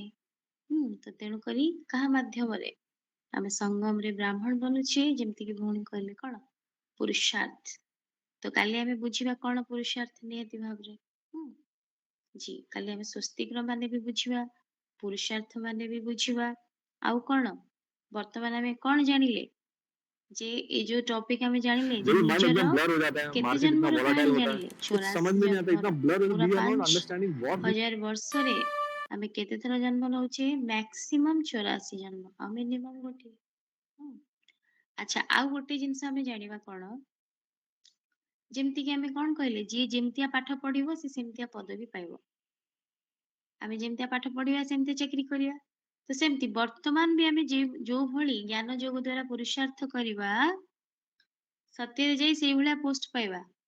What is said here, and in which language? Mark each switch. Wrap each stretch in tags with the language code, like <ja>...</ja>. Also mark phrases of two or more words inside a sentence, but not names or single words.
<or>ତ ତେଣୁକରି କାହା ମାଧ୍ୟମରେ, ଆମେ ସଙ୍ଗମରେ ବ୍ରାହ୍ମଣ ବନୁଛେ, ଯେମିତିକି ଭଉଣୀ କହିଲେ କଣ, ପୁରୁଷାର୍ଥ। ତ କାଲି ଆମେ ବୁଝିବା କଣ ପୁରୁଷାର୍ଥ ନିହାତି ଭାବରେ। ଜି କାଲି ଆମେ ସ୍ୱସ୍ତିକର ମାନେ ବି ବୁଝିବା, ପୁରୁଷାର୍ଥ ମାନେ ବି ବୁଝିବା। ଆଉ କଣ, ବର୍ତ୍ତମାନ ଆମେ କଣ ଜାଣିଲେ, ଯେ ଏ ଯୋଉ ଟपिକ ଆମେ ଜାଣିଲେ ଯେ</or> <hi>मेरी माइंड</hi> <or>ନିଜର</or> <hi>एकदम ब्लर हो जाता है,</hi> <or>କେତେ</or> <hi>मार्केट इतना</hi> <or>ଜନ୍ମର</or> <hi>वोलाटाइल</hi> <or>କାହାଣୀ</or> <hi>होता है,</hi> <or>ଜାଣିଲେ,</or> <hi>कुछ समझ 84 में नहीं आता,</hi> <or>ଜନ୍ମର।</or> <hi>इतना ब्लर</hi> <or>ପୁରା</or> <en>we are not 5 understanding what</en> <or>ହଜାର ବର୍ଷରେ ଆମେ କେତେ ଥର ଜନ୍ମ ନଉଛେ, ମ୍ୟାକ୍ସିମମ୍ 84 ଜନ୍ମ, ଆଉ ମିନିମମ୍ ଗୋଟିଏ। ଆଚ୍ଛା, ଆଉ ଗୋଟେ ଜିନିଷ ଆମେ ଜାଣିବା କଣ, ଯେମିତି କି ଆମେ କଣ କହିଲେ, ଯିଏ ଯେମିତିଆ ପାଠ ପଢିବ ସେ ସେମିତିଆ ପଦବୀ ପାଇବ। ଆମେ ଯେମିତିଆ ପାଠ ପଢିବା ସେମିତି ଚାକିରି କରିବା। ତ ସେମିତି ବର୍ତ୍ତମାନ ବି ଆମେ ଯୋଉ ଭଳି ଜ୍ଞାନ ଯୋଗ ଦ୍ଵାରା ପୁରୁଷାର୍ଥ କରିବା, ସତ୍ୟରେ ଯାଇ ସେଇଭଳିଆ ପୋଷ୍ଟ ପାଇବା।</or>